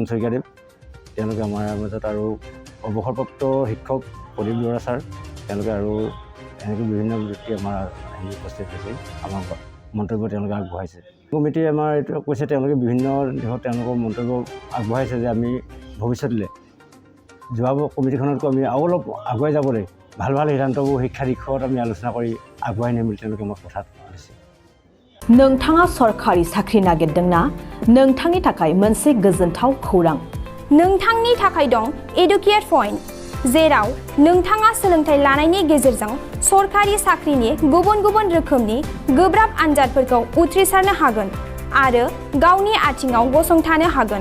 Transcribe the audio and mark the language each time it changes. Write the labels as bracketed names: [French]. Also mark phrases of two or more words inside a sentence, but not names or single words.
[Assamese] শইকীয়াদেৱ তেওঁলোকে আমাৰ মাজত আৰু অৱসৰপ্ৰাপ্ত শিক্ষক প্ৰদীপ দুৱৰা ছাৰ তেওঁলোকে আৰু এনেকৈ বিভিন্ন ব্যক্তি আমাৰ উপস্থিত হৈছে আমাৰ মন্তব্য তেওঁলোকে আগবঢ়াইছে কমিটিয়ে আমাৰ এইটো কৈছে তেওঁলোকে বিভিন্ন দিশত তেওঁলোকৰ মন্তব্য আগবঢ়াইছে যে আমি ভৱিষ্যতলৈ যোৱা কমিটিখনতকৈ আমি আৰু অলপ আগুৱাই যাবলৈ ভাল ভাল সিদ্ধান্তবোৰ শিক্ষা দিশত আমি আলোচনা কৰি আগুৱাই নিম বুলি তেওঁলোকে আমাক কথা দিছে [Bodo] नोंथाङा सरखारि साख्रि नागिरदोंना नोंथांनि थाखाय मोनसे गोजोनथाव खौरां नोंथांनि थाखाय दं एडुकेट पइन्ट जेराव नोंथाङा सोलोंथाइ लानायनि गेजेरजों सरखारि साख्रिनि गुबुन गुबुन रोखोमनि गोब्राब आनजादफोरखौ उथ्रिसारनो हागोन आरो गावनि आथिङाव गसंथानो हागोन